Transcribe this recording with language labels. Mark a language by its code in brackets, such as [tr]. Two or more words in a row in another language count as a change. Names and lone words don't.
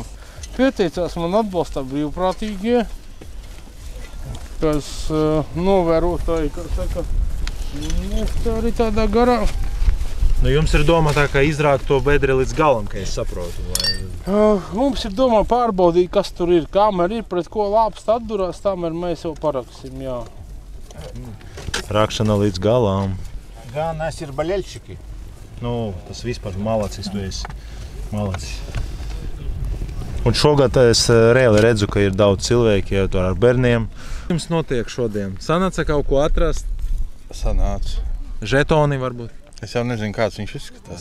[lv] Pieteicās man atbalstā brīvprātīgie, kas novērotāji, kā saka, mēs tā arī tādā garā. Nu, jums ir doma tā kā izrākt to bedri līdz galam, ka es saprotu. Mums ir domā pārbaudīt, kas tur ir, kamēr ir pret ko lāpst atdurās, tamēr mēs jau paraksim, jā. Rakšana līdz galam. [ru] Да, нас ir болельщики. [lv] Nu, tas vispār malacis, tu esi malacis. Un šogad es reāli redzu, ka ir daudz cilvēki jau tur ar bērniem. Jums notiek šodien? Sanāca kaut ko atrast? Sanāca. Žetoni varbūt? Es jau nezinu, kāds viņš izskatās.